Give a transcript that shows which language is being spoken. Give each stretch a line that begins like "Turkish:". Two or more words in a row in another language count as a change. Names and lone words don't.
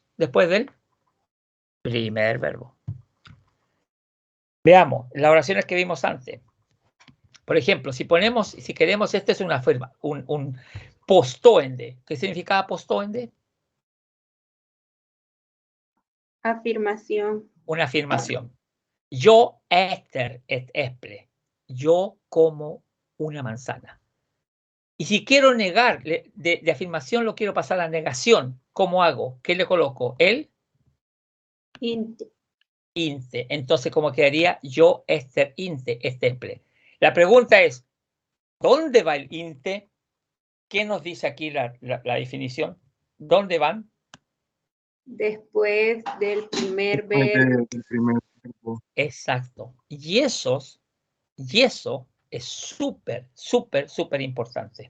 Spanish: Después del primer verbo. Veamos las oraciones que vimos antes. Por ejemplo, si queremos, este es una forma, un postoende. ¿Qué significaba postoende? Afirmación. Una afirmación.
Swedish: Yo äter ett äpple.
Spanish: Yo como una manzana. Y si quiero negar, de afirmación lo quiero pasar a negación. ¿Cómo hago? ¿Qué le coloco? El Inte. inte. Entonces, ¿cómo quedaría?
Swedish: Yo äter inte ett äpple.
Spanish: La pregunta es, ¿dónde va el inte? ¿Qué nos dice aquí la definición? ¿Dónde van? Después del primer Después verbo. del primer verbo. Exacto. Y eso es súper importante.